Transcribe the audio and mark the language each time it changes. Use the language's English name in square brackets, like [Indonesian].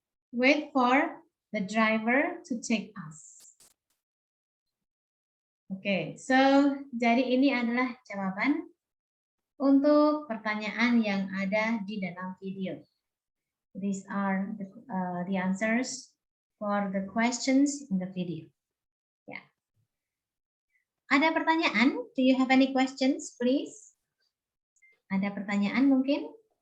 [English] Wait for the driver to take us. [Indonesian] Oke, so jadi ini adalah jawaban untuk pertanyaan yang ada di dalam video. [English] These are the answers for the questions in the video. [Indonesian] Ya. Ada pertanyaan? [English] Do you have any questions, please? [Indonesian] Ada pertanyaan mungkin?